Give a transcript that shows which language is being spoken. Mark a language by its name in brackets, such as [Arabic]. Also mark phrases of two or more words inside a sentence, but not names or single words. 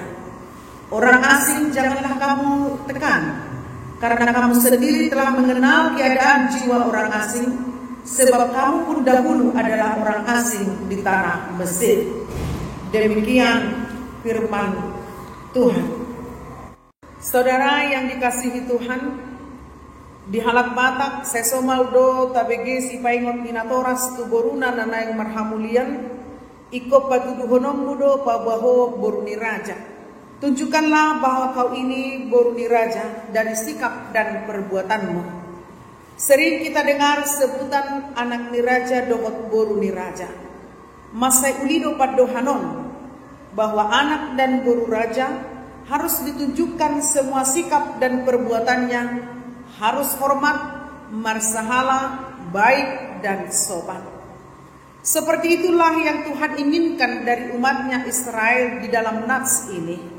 [Indonesian] Orang asing janganlah kamu tekan, karena kamu sendiri telah mengenal keadaan jiwa orang asing, sebab kamu pun dahulu adalah orang asing di tanah Mesir. Demikian firman Tuhan. Saudara yang dikasihi Tuhan, [Batak Toba] di halat Batak sesomaldo tabege si paingot minatoras tu boruna nanayang marhamulian iko patuduhonom mudo pabaho boruni raja. [Indonesian] Tunjukkanlah bahwa kau ini [Batak Toba] boruni raja [Indonesian] dari sikap dan perbuatanmu. Sering kita dengar sebutan [Batak Toba] anak niraja dohot boru niraja. Masai ulido padohanon [Indonesian] bahwa anak dan boru raja harus ditunjukkan semua sikap dan perbuatannya harus hormat, marsahala, baik dan sopan. Seperti itulah yang Tuhan inginkan dari umatnya Israel di dalam nats ini.